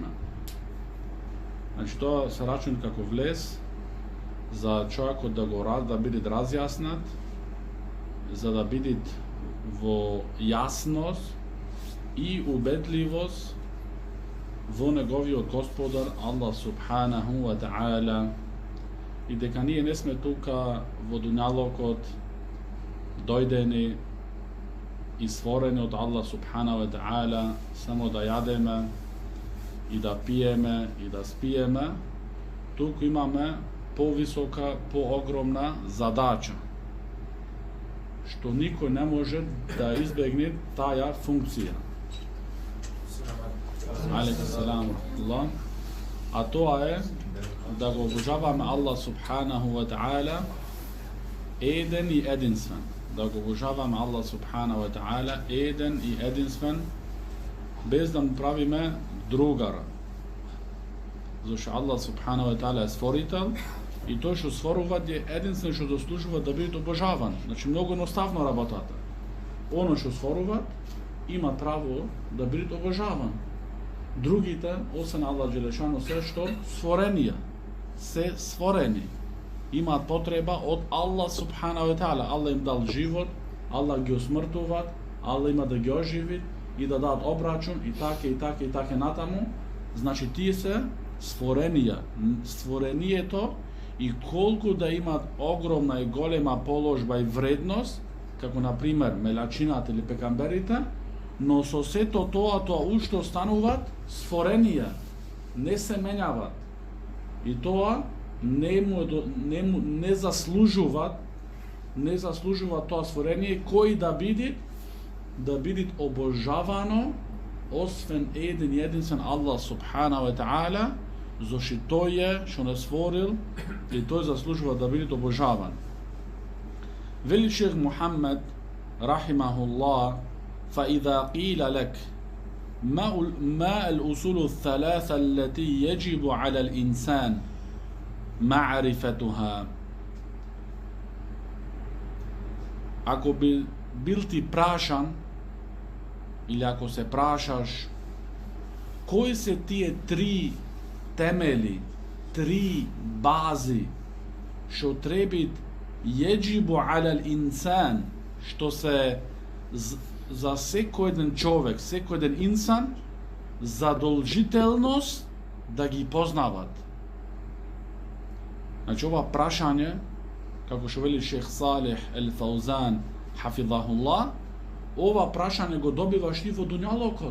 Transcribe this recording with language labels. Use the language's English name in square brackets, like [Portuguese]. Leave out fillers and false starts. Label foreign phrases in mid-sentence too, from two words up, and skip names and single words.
[Macedonian] Значи тоа се рачуна како влез за човекот да биде разјаснат, за да биде во јасност и убедливост во неговиот Господар [Arabic] الله سبحانه وتعالى, [Macedonian] и дека ние не сме тука во дуњалокот дојдени и створени од [Arabic] الله سبحانه وتعالى [Macedonian] само да јадеме и да пиеме и да спиеме. Туку имаме повисока, поогромна задача, што никој не може да избегне таа функција. [Arabic] عليكم سلام [Macedonian] ва а тоа е да го обожаваме [Arabic] الله سبحانه وتعالى [Macedonian] еден и единствен. Да го обожаваме [Arabic] الله سبحانه وتعالى [Macedonian] еден и единствен, без да му правиме другара. Зашто [Arabic] الله سبحانه وتعالى [Macedonian] е створител и тој што створува е единствен што заслужува да биде обожаван. Значи многу едноставно работата. Оно што створува има право да биде обожаван. Другите, освен [Arabic] الله جل شأنه, [Macedonian] се што створенија, се створени, имаат потреба од [Arabic] الله سبحانه وتعالى. [Macedonian] Allah им дал живот, Allah ги осмртува, Allah има да ги оживи и да дадат обрачун и така натаму. Значи тие се створенија. Створението и колку да имаат огромна и голема положба и вредност, како на пример мелачината или пекамберите, но со сето тоа уште остануваат створенија, не се менјават. И тоа не заслужуваат тоа створение кој да биде обожавано освен еден и единствен [Arabic] الله سبحانه وتعالى, [Macedonian] зашто тој е што не створил и тој заслужува да биде обожаван. Вели шех Мухаммед рахимахуллах: [Arabic] فإذا قيل لك ما الأصول الثلاثة التي يجب على الإنسان معرفتها. [Macedonian] Ако бил ти прашан или ако се прашаш кои се тие три темели, три бази што требит [Arabic] يجب على الإنسان, [Macedonian] што се за секој еден човек, секој еден инсан, задолжителност да ги познават. Значи ова прашање, како што вели шех Салих ел-Фаузан хафизахуллах, ова прашање го добиваш ти во дуњалокот.